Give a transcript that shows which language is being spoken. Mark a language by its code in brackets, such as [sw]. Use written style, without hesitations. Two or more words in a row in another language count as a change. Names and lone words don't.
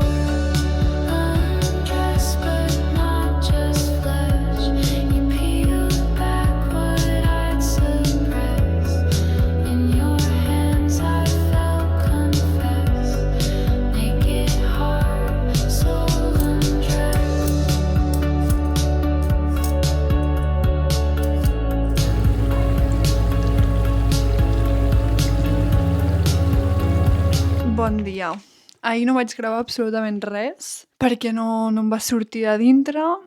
[en] Undressed but not just flesh. You peeled back what I'd suppressed. In your hands I felt confessed. Naked heart, soul undressed. [ca] Bon dia. Ahir no vaig gravar absolutament res perquè no em va sortir de dintre.